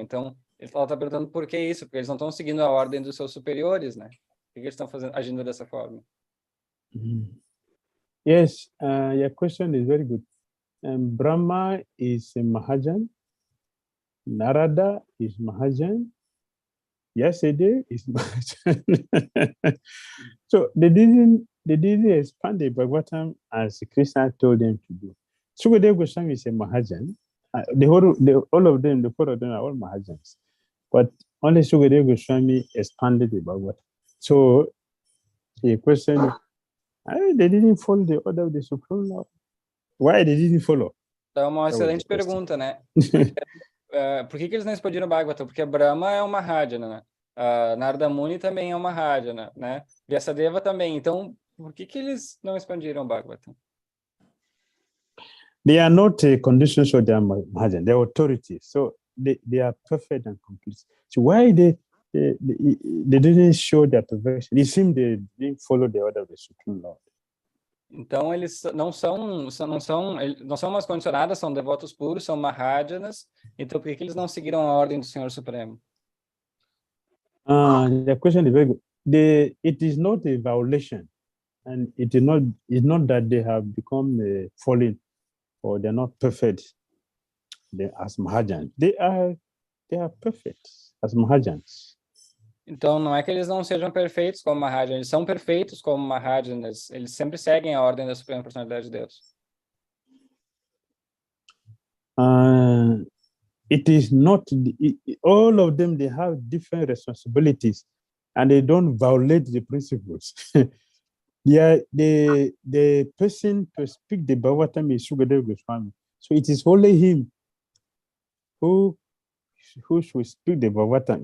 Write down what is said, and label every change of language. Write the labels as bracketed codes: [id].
[pt] Então, ele está perguntando por que isso, porque eles não estão seguindo a ordem dos seus superiores, né? Por que eles estão agindo dessa forma? [en] Yes, your question is very good. Brahma is a Mahajan, Narada is Mahajan, Vyasadeva is Mahajan. So they didn't expand the Bhagavatam as Krishna told them to do. 𝐶ukadeva Goswami is a Mahajan. All of them, the 4 of them are all Mahajans. But only 𝐶ukadeva Goswami expanded the Bhagavatam. So the question, they didn't follow the order of the Supreme Lord. Why they didn't follow? [pt] Então, é uma excelente pergunta, né? Por que eles não expandiram o Bhagavatam? Porque Brahma é uma Mahajana, né? Narada Muni também é uma Mahajana, né? Vyasadeva também. Então, por que eles não expandiram o Bhagavatam? [en] They are not conditions of their Mahajan, they are authorities. So they are perfect and complete. So why they didn't show their perfection? It seems they didn't follow the order of the Supreme Lord. [pt] Então, eles não são umas condicionadas, são devotos puros, são Mahajanas. Então, por que eles não seguiram a ordem do Senhor Supremo? [en] The question is very good. It is not a violation, and it's not that they have become fallen or they're not perfect as Mahajans. They are perfect as Mahajans. [pt] Então, não é que eles não sejam perfeitos como Mahajanas, eles são perfeitos como Mahajanas, eles sempre seguem a ordem da Suprema Personalidade de Deus. [en] It is not, all of them, they have different responsibilities and they don't violate the principles. The person to speak the Bhagavatam is 𝐶ukadeva Goswami. So it is only him who should speak the Bhagavatam.